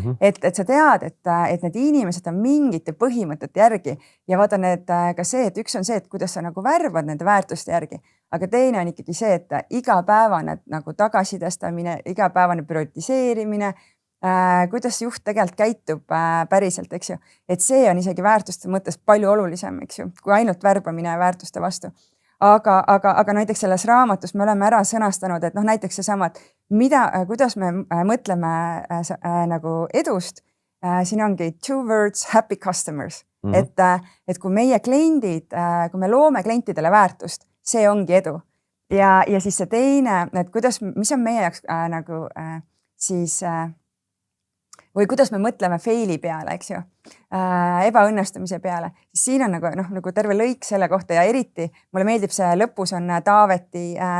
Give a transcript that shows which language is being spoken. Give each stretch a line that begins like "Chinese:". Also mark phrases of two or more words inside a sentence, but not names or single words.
Estonian: Et sa tead, et need inimesed on mingite põhimõtete järgi ja vaata ka see, et üks on see, et kuidas sa nagu värvad nende väärtuste järgi, aga teine on ikkagi see, et igapäevane nagu tagasitastamine, igapäevane prioritiseerimine, kuidas juht tegelikult käitub päriselt, eks ju. Et see on isegi väärtuste mõttes palju olulisem, eks ju, kui ainult värbamine väärtuste vastu. Aga näiteks selles raamatus me oleme ära sõnastanud, et näiteks seesama, et kuidas me mõtleme nagu edust, siin ongi
English: 2 words, happy customers.
Estonian: Et kui meie kliendid, kui me loome klientidele väärtust, see ongi edu. Ja siis see teine, et mis on meie jaoks nagu siis või kuidas me mõtleme faili peale, eks ju, ebaõnnestumise peale, siis siin on nagu terve lõik selle kohta ja eriti mulle meeldib see lõpus on Taaveti